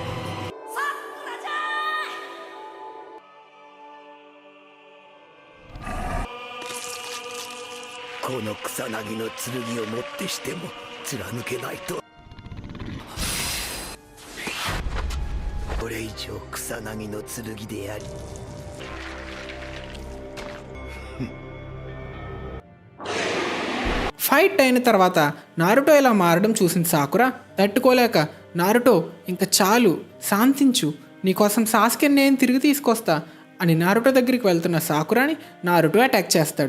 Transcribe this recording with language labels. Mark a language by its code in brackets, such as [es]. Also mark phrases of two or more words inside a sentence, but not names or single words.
[ja] この草薙の剣をもってしても貫けないと。これ以上草薙の剣であり [te] ఫైట్ అయిన తర్వాత నారుటో ఇలా మారడం చూసిన సాకురా తట్టుకోలేక, నారుటో ఇంకా చాలు, శాంతించు, నీకోసం సాస్కే నేను తిరిగి తీసుకొస్తా అని నారుటో దగ్గరికి వెళ్తున్న సాకురాని నారుటో అటాక్ చేస్తాడు.